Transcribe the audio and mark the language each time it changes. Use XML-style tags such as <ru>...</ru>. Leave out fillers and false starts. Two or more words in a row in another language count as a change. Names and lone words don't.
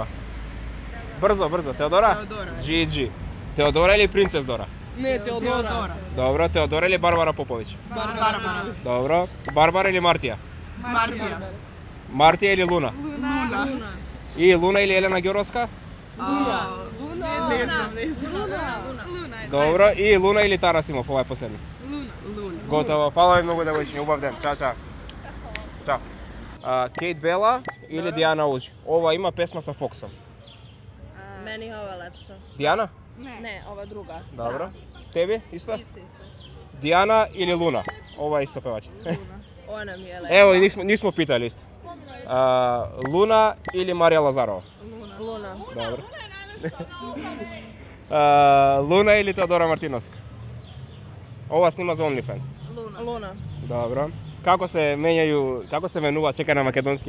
<mk>Брзо. Теодора? Джиджи. Теодора или Принцес Дора?</mk> <sr>Ne, Teodora.</sr> <mk>Добро. Теодора или Барбара Поповиќ?</mk> <sr>Barbara.</sr> <mk>Добро. Барбара или Мартија?</mk> <sr>Martija.</sr> <mk>Мартија или Луна?</mk> <sr>Luna.</sr> <mk>И Луна или Елена Ѓуровска?</mk> <sr>Ne znam.</sr> <mk>Добро. И Луна или Тара Симов, ова е последни.</mk> <sr>Luna.</sr> <mk>Готово. Фала ви многу девојчиња, убав ден. Чао. Чао. Кейт Бела или Диана Уџи? Ова има песма со Фоксом.</mk> <sr>Meni je ova lepša.</sr> <mk>Диана?</mk> <sr>Ne, ova druga.</sr> <mk>Dobro. Теби исто?</mk> <sr>Isto.</sr> <mk>Дијана или Луна? Ова е исто певачица.</mk> <sr>Ona mi je lepa. Ево, и нисмо питали исто.</sr> <mk>Луна или Марија Лазарова?</mk> <sr>Luna.</sr> <mk>Добро. Луна или Теодора Мартиновска? Ова снима за OnlyFans.</mk> <sr>Luna.</sr> <mk>Добро. Како се менуваат, чекај на македонски.</mk>